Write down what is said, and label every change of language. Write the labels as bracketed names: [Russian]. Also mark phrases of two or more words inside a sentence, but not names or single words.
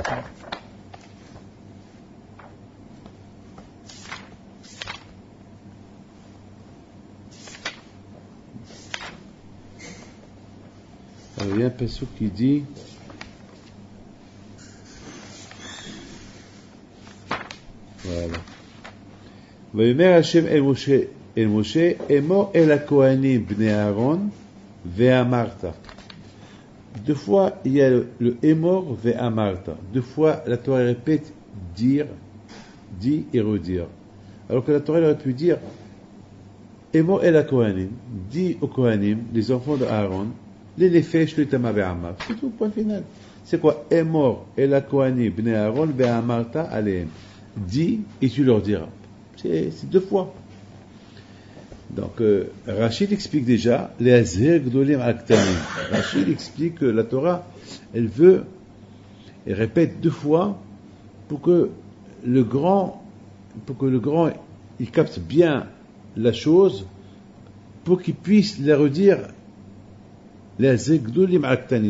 [French] Il y a un passage qui dit voilà. [Hebrew] ויאמר השם אל משה אמור אל הכהנים בני אהרון ואמרת. [French] Deux fois il y a le [Hebrew] אמור ואמרת. [French] Deux fois la Torah répète dire, dit et redire. Alors que la Torah aurait pu dire [Hebrew] אמור אל הכהנים, [French] dit aux kohanim, les enfants de Aaron, les [Hebrew] נפש לא יטמא ואמר. [French] C'est tout, point final. C'est quoi? [Hebrew] אמור אל הכהנים בני אהרן ואמרת אליהם. [French] Dis et tu leur diras. C'est deux fois. Donc, Rachid explique déjà les [Hebrew] הזהיר גדולים הקטנים. [French] Rachid explique que la Torah, elle répète deux fois pour que le grand, il capte bien la chose, pour qu'il puisse la redire les [Hebrew] הזהיר גדולים הקטנים.